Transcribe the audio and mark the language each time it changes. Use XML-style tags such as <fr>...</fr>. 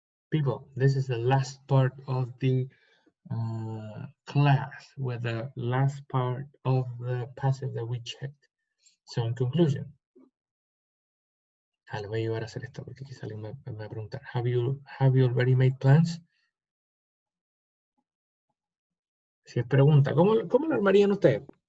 <en>People, this is the last part of the class, with the last part of the passage that we checked. So in conclusion,</en> <es>le voy a llevar a hacer esto porque quizá alguien me va a preguntar.</es> <en>Have you already made plans?</en> <es>Si es pregunta, ¿cómo lo armarían ustedes?</es>